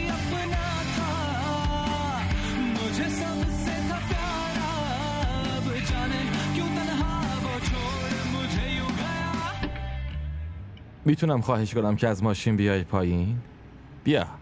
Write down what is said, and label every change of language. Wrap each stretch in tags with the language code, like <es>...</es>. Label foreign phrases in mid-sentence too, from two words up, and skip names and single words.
<hi>अपना था मुझे सबसे था प्यारा अब जाने क्यों तन्हा वो छोड़ मुझे यूं गया.</hi> <fa>میتونم خواهش کنم که از ماشین بیای پایین؟ بیا.</fa>